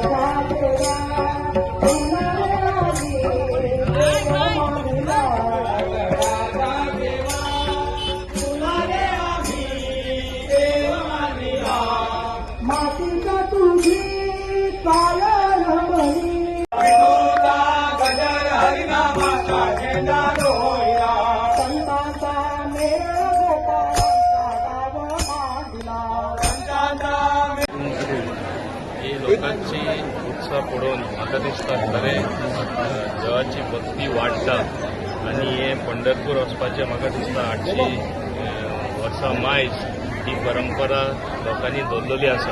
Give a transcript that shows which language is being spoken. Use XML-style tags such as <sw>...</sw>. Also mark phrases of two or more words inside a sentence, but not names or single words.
<mr>मातीचा तुझी पायल म्हणी विठोबा गजर हरिनामाचा झेंडा रोहिला संतांचा मेळ गोपाळांचा गाव मांडला</mr> <kok>ही लोकांची उत्साह पळोवन म्हाका दिसता खरें देवाची भक्ती वाडटा आनी हे पंढरपूर वचपाचें म्हाका दिसता 800 वर्सां मायज ही परंपरा लोकांनी दवरलेली आसा.</kok>